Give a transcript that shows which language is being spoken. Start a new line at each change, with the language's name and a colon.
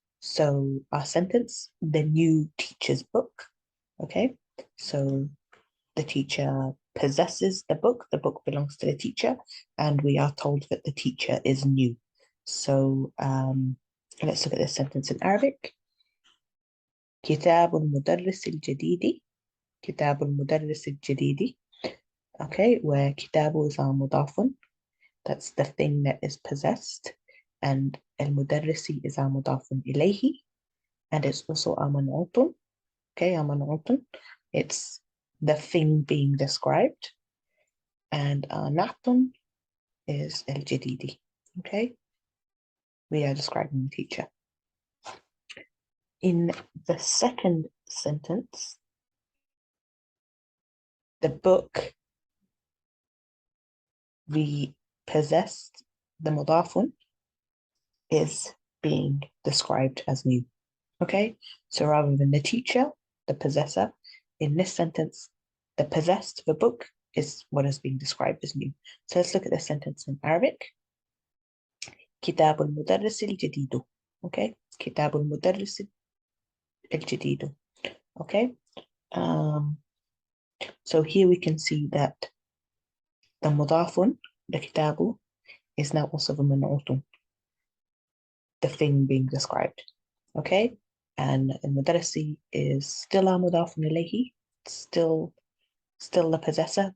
English: So our sentence, the new teacher's book, okay? So the teacher possesses the book belongs to the teacher, and we are told that the teacher is new. So let's look at this sentence in Arabic.
Arabic: كتاب المدرس الجديد كتاب المدرس الجديد.
English: Okay, where كتاب is our mudafun, that's the thing that is possessed, and المدرس is our mudafun ilayhi, and it's also our man'utun. Okay, our man'utun, it's the thing being described, and our na'tun is al-jadidi. Okay, we are describing the teacher. In the second sentence, the book, the possessed, the mudafun, is being described as new. Okay, so rather than the teacher, the possessor, in this sentence, the possessed, the book, is what is being described as new. So let's look at this sentence in Arabic.
Arabic: كتاب المدرس الجديد. Okay, كتاب المدرس الجديد.
English: Okay, so here we can see that the mudafun, the kitabu, is now also the man'utun, the thing being described. Okay, and al-mudarrisi is still our mudafun ilayhi, still the possessor.